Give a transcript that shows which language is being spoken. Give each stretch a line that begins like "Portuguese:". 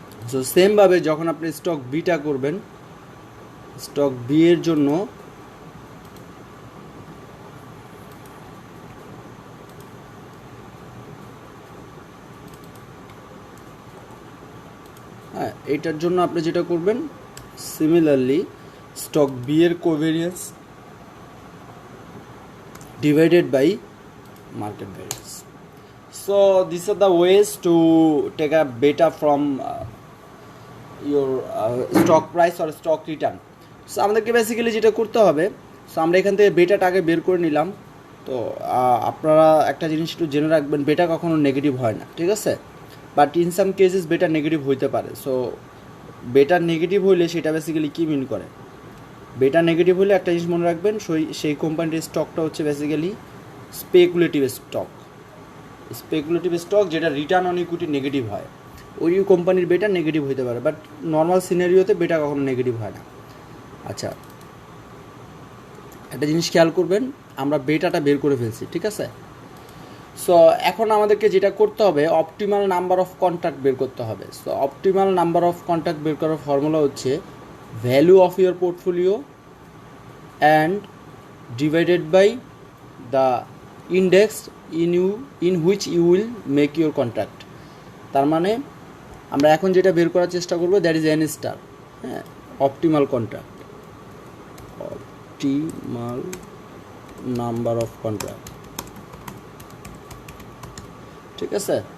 Bangla: So সেমভাবে যখন আপনি স্টক বিটা করবেন, স্টক বি এর জন্য হ্যাঁ, এটার জন্য আপনি যেটা করবেন, সিমিলারলি স্টক বি এর covariance
English: divided by market variance. So these are the ways to take a beta from your stock price or stock return.
Bangla: So আমাদেরকে বেসিক্যালি যেটা করতে হবে, সো আমরা এখান থেকে বেটাটা আগে বের করে নিলাম। তো আপনারা একটা জিনিস একটু জেনে রাখবেন, বেটা কখনো নেগেটিভ হয় না, ঠিক আছে, বাট ইন সাম কেসেস বেটা নেগেটিভ হইতে পারে। সো বেটা নেগেটিভ হইলে সেটা বেসিক্যালি কী মিন করে, বেটা নেগেটিভ হলে একটা জিনিস মনে রাখবেন, সেই কোম্পানির স্টকটা হচ্ছে basically speculative stock. Speculative stock যেটা রিটার্ন অন ইকুইটি নেগেটিভ হয়, ওই কোম্পানির বেটা নেগেটিভ হতে পারে, বাট নর্মাল সিনারিওতে বেটা কখনো নেগেটিভ হয় না। আচ্ছা, একটা জিনিস খেয়াল করবেন, আমরা বেটাটা বের করে ফেলছি, ঠিক আছে। সো এখন আমাদেরকে যেটা করতে হবে, অপটিমাল নাম্বার অফ কন্ট্রাক্ট বের করতে হবে। So optimal number of contract বের করার ফর্মুলা হচ্ছে
English: value of your portfolio and divided by the index in which you will make your contract।
Bangla: তার মানে আমরা এখন যেটা বের করার চেষ্টা করব, দ্যাট ইজ এন স্টার, হ্যাঁ, optimal contract, optimal number of contract, ঠিক আছে।